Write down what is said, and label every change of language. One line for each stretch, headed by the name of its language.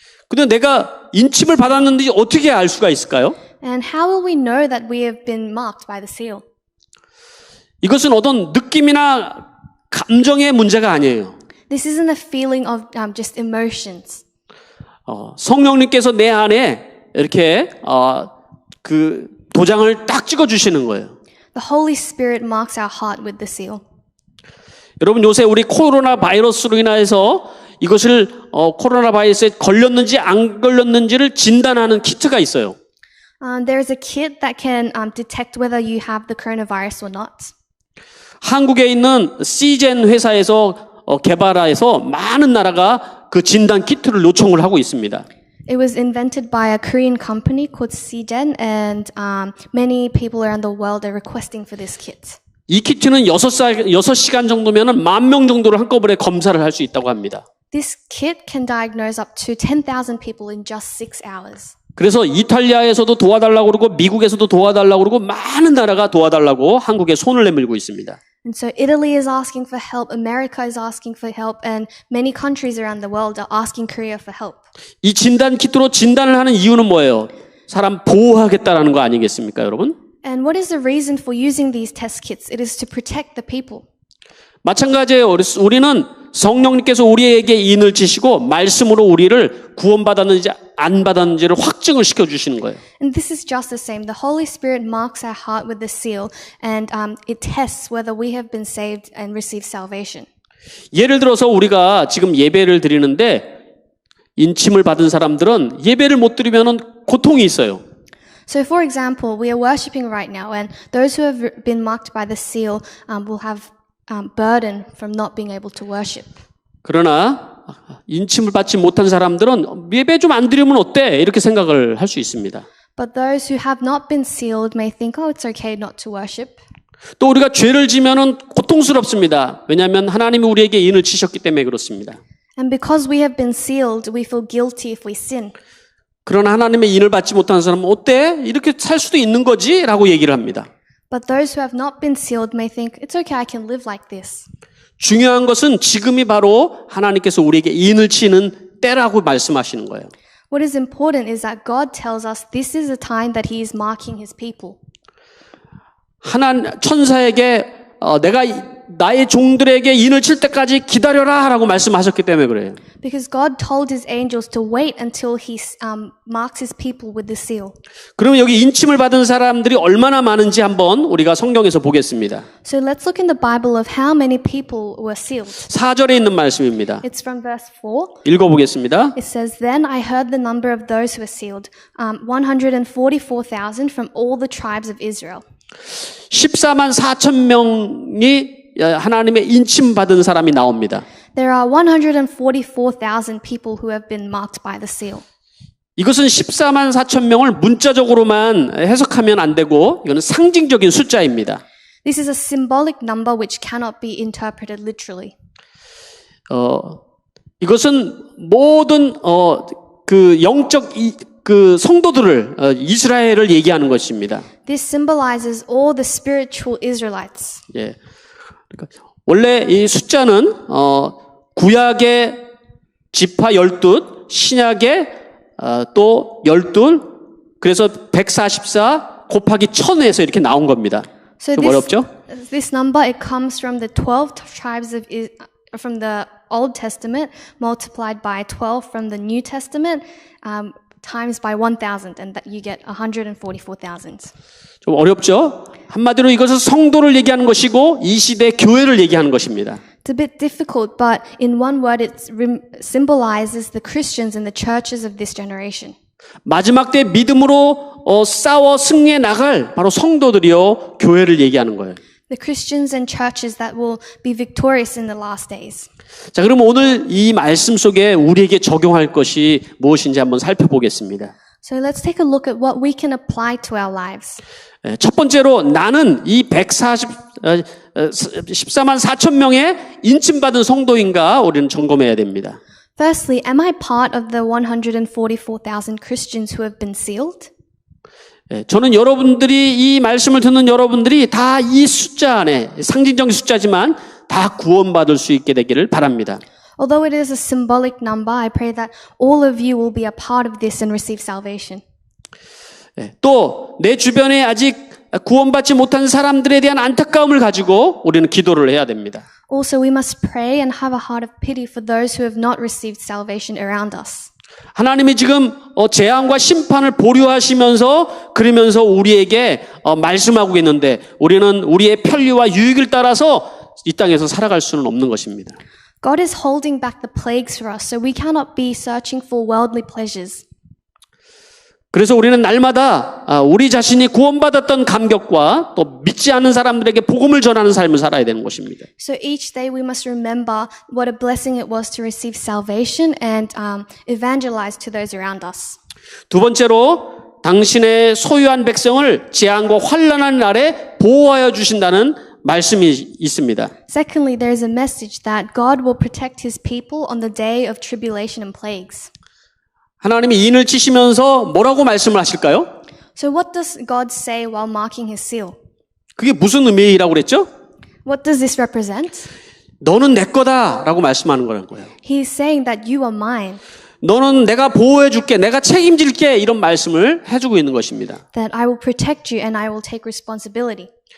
Korean: 근데 내가 인침을 받았는지 어떻게 알 수가 있을까요?
English: And how will we know that we have been marked by the seal?
Korean: 이것은 어떤 느낌이나 감정의 문제가 아니에요.
English: This isn't a feeling of just emotions.
Korean: 성령님께서 내 안에 이렇게 그 도장을 딱 찍어 주시는 거예요.
English: The Holy Spirit marks our heart with the seal.
Korean: 여러분 요새 우리 코로나 바이러스로 인해서 이것을 코로나 바이러스에 걸렸는지 안 걸렸는지를 진단하는 키트가 있어요.
English: There is a kit that can detect whether you have the coronavirus or not.
Korean: 한국에 있는 시젠 회사에서 개발해서 많은 나라가 그 진단 키트를 요청을 하고 있습니다.
English: It was invented by a Korean company called CGen, and many people around the world are requesting for this kit.
Korean: 이 키트는 6시간 정도면 10,000명 정도를 한꺼번에 검사를 할 수 있다고 합니다.
English: This kit can diagnose up to 10,000 people in just 6 hours.
Korean: 그래서 이탈리아에서도 도와달라고 그러고 미국에서도 도와달라고 그러고 많은 나라가 도와달라고 한국에 손을 내밀고 있습니다.
English: And so Italy is asking for help, America is asking for help, and many countries around the world are asking Korea for help.
Korean: 이 진단 키트로 진단을 하는 이유는 뭐예요? 사람 보호하겠다라는 거 아니겠습니까, 여러분?
English: And what is the reason for using these test kits? It is to protect the people.
Korean: 마찬가지예요. 우리는 성령님께서 우리에게 인을 치시고 말씀으로 우리를 구원받았는지 안 받았는지를 확증을 시켜주시는 거예요.
English: And this is just the same. The Holy Spirit marks our heart with the seal, and it tests whether we have been saved and received salvation.
Korean: 예를 들어서 우리가 지금 예배를 드리는데 인침을 받은 사람들은 예배를 못 드리면 고통이 있어요.
English: So for example, we are worshiping right now, and those who have been marked by the seal will have burden from not being able to worship.
Korean: 그러나 인침을 받지 못한 사람들은 예배 좀 안 드리면 어때? 이렇게 생각을 할 수 있습니다.
English: But those who have not been sealed may think, oh, it's okay not to worship.
Korean: 또 우리가 죄를 지면은 고통스럽습니다. 왜냐하면 하나님이 우리에게 인을 치셨기 때문에 그렇습니다.
English: And because we have been sealed, we feel guilty if we sin.
Korean: 그러나 하나님의 인을 받지 못한 사람은 어때? 이렇게 살 수도 있는 거지? 라고 얘기를 합니다.
English: But those who have not been sealed may think, it's okay, I can live like this.
Korean: 중요한 것은 지금이 바로 하나님께서 우리에게 인을 치는 때라고 말씀하시는 거예요.
English: What is important is that God tells us this is the time that He is marking His people.
Korean: 천사에게 내가 나의 종들에게 인을 칠 때까지 기다려라 라고 말씀하셨기 때문에 그래요.
English: Because God told His angels to wait until He marks His people with the seal.
Korean: 그러면 여기 인침을 받은 사람들이 얼마나 많은지 한번 우리가 성경에서 보겠습니다.
English: So let's look in the Bible of how many people were sealed.
Korean: 4절에 있는 말씀입니다.
English: It's from verse 4.
Korean: 읽어보겠습니다.
English: It says, Then I heard the number of those who were sealed, 144,000 from all the tribes of Israel.
Korean: 14만 4천 명이 하나님의 인침 받은 사람이 나옵니다.
English: There are 144,000 people who have been marked by the seal.
Korean: 이것은 14만 4천 명을 문자적으로만 해석하면 안 되고 이거는 상징적인 숫자입니다.
English: This is a symbolic number which cannot be interpreted literally.
Korean: 이것은 모든 그 영적 그 성도들을 이스라엘을 얘기하는 것입니다.
English: This symbolizes all the spiritual Israelites.
Korean: 예. 그러니까 원래 이 숫자는 구약의 지파 12, 신약의 또 12, 그래서 144 곱하기 1000에서 이렇게 나온 겁니다.
English: So
Korean: 좀 어렵죠?
English: this number, it comes from the 12 tribes from the Old Testament multiplied by 12 from the New Testament times by 1,000, and that you get 144,000.
Korean: 좀 어렵죠? 한마디로 이것은 성도를 얘기하는 것이고 이 시대 교회를 얘기하는 것입니다.
English: It's a bit difficult, but in one word, it symbolizes the Christians and the churches of this generation.
Korean: 마지막 때 믿음으로 싸워 승리해 나갈 바로 성도들이요 교회를 얘기하는 거예요.
English: The Christians and churches that will be victorious in the last days.
Korean: 자, 그럼 오늘 이 말씀 속에 우리에게 적용할 것이 무엇인지 한번 살펴보겠습니다.
English: So let's take a look at what we can apply to our lives.
Korean: 첫 번째로 나는 이 14만 4천 명의 인침받은 성도인가 우리는 점검해야 됩니다.
English: Firstly, am I part of the 144,000 Christians who have been sealed?
Korean: 저는 여러분들이 이 말씀을 듣는 여러분들이 다 이 숫자 안에 상징적인 숫자지만 다 구원받을 수 있게 되기를 바랍니다.
English: Although it is a symbolic number, I pray that all of you will be a part of this and receive salvation.
Korean: 또 내 주변에 아직 구원받지 못한 사람들에 대한 안타까움을 가지고 우리는 기도를 해야 됩니다.
English: Also, we must pray and have a heart of pity for those who have not received salvation around us.
Korean: 하나님이 지금 재앙과 심판을 보류하시면서 그러면서 우리에게 말씀하고 있는데 우리는 우리의 편리와 유익을 따라서 이 땅에서 살아갈 수는 없는 것입니다.
English: God is holding back the plagues for us, so we cannot be searching for worldly pleasures.
Korean: 그래서 우리는 날마다 우리 자신이 구원받았던 감격과 또 믿지 않는 사람들에게 복음을 전하는 삶을 살아야 되는 것입니다.
English: So each day we must remember what a blessing it was to receive salvation and evangelize to those around us.
Korean: 두 번째로 당신의 소유한 백성을 재앙과 환난한 날에 보호하여 주신다는 말씀이 있습니다.
English: Secondly, there is a message that God will protect his people on the day of tribulation and plagues.
Korean: 하나님이 인을 치시면서 뭐라고 말씀을 하실까요?
English: So what does God say while marking his seal?
Korean: 그게 무슨 의미라고 그랬죠?
English: What does this represent?
Korean: 너는 내 거다라고 말씀하는 거라는 거예요.
English: He is saying that you are mine,
Korean: 너는 내가 보호해 줄게, 내가 책임질게 이런 말씀을 해주고 있는 것입니다.
English: that I will protect you and I will take responsibility.